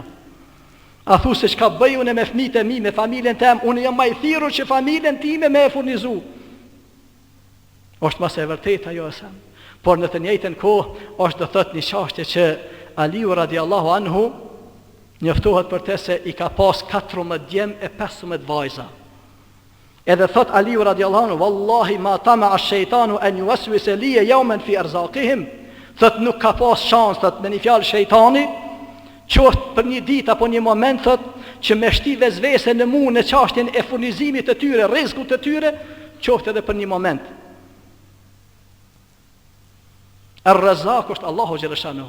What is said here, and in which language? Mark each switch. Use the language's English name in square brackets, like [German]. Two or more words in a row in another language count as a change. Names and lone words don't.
[Albanian] A thu se çka bëj unë me fëmijët e mi, me familjen tim, unë jam më i thirrur që familjen time me e furnizu. Është mas e vërtetë ajo sa. Por në të njëjtën kohë është do thotë një çështje që Aliu [Arabic] رضي الله عنه [Albanian] njoftohet për te se i ka pas 14 djem e 15 vajza. Edhe thot Aliu [Arabic] رضي الله عنه: "والله ما طمع الشيطان أن يوسوس لي يوما في أرزاقهم", [Albanian] thot nuk ka pas shans, thot me një fjalë shejtani, qoftë për një ditë apo një moment, thot, që me shti vezvese në mu në çështjen e furnizimit të tyre, rrezikut të tyre, qoftë edhe për një moment. Ar-Razzaq është Allahu xhaleshanuhu.